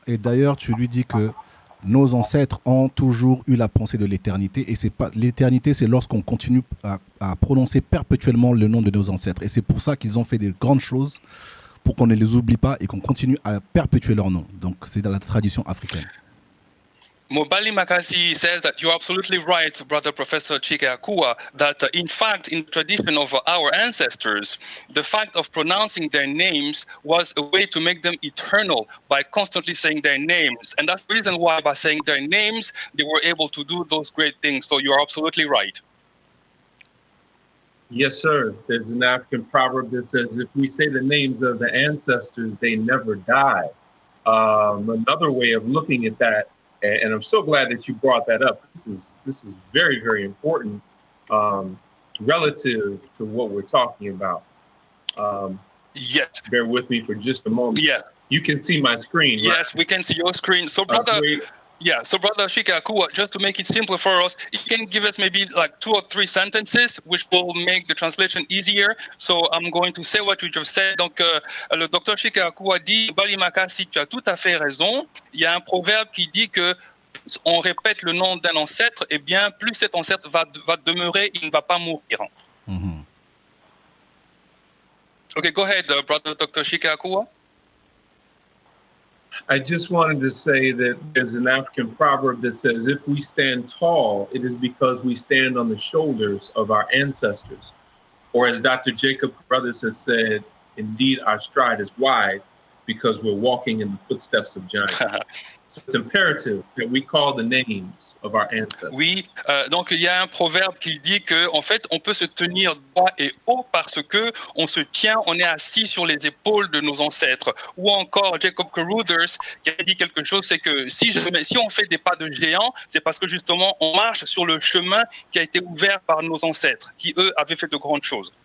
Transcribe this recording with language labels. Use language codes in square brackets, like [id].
[fr] Et d'ailleurs, tu lui dis que nos ancêtres ont toujours eu la pensée de l'éternité. Et c'est pas l'éternité, c'est lorsqu'on continue à prononcer perpétuellement le nom de nos ancêtres. Et c'est pour ça qu'ils ont fait des grandes choses, pour qu'on ne les oublie pas et qu'on continue à perpétuer leur nom. Donc, c'est dans la tradition africaine. [en] MOBALI MAKASI says that you're absolutely right, Brother Professor Chike Akua, that in fact, in the tradition of our ancestors, the fact of pronouncing their names was a way to make them eternal by constantly saying their names. And that's the reason why, by saying their names, they were able to do those great things. So you're absolutely right. Yes, sir. There's an African proverb that says, if we say the names of the ancestors, they never die. Another way of looking at that, and I'm so glad that you brought that up. This is very, very important relative to what we're talking about. Yes. Bear with me for just a moment. Yes. You can see my screen, right? Yes, we can see your screen. So, brother, so brother Chike Akua, just to make it simpler for us, you can give us maybe like 2 or 3 sentences, which will make the translation easier. So, I'm going to say what you just said. [fr] Donc, le Dr Chike Akua dit, Mobali Makasi, tu as tout à fait raison. Il y a un proverbe qui dit que on répète le nom d'un ancêtre, et bien plus cet ancêtre va demeurer, il ne va pas mourir. Mhm. [en] Okay, go ahead, brother Dr Chike Akua. I just wanted to say that there's an African proverb that says, if we stand tall, it is because we stand on the shoulders of our ancestors. Or as Dr. Jacob Brothers has said, indeed our stride is wide because we're walking in the footsteps of giants. So it's imperative that we call the names of our ancestors. [fr] Oui, donc il y a un proverbe qui dit que en fait on peut se tenir droit et haut parce que on se tient, on est assis sur les épaules de nos ancêtres. Ou encore Jacob Carruthers qui a dit quelque chose, c'est que si on fait des pas de géant, c'est parce que justement on marche sur le chemin qui a été ouvert par nos ancêtres, qui eux avaient fait de grandes choses.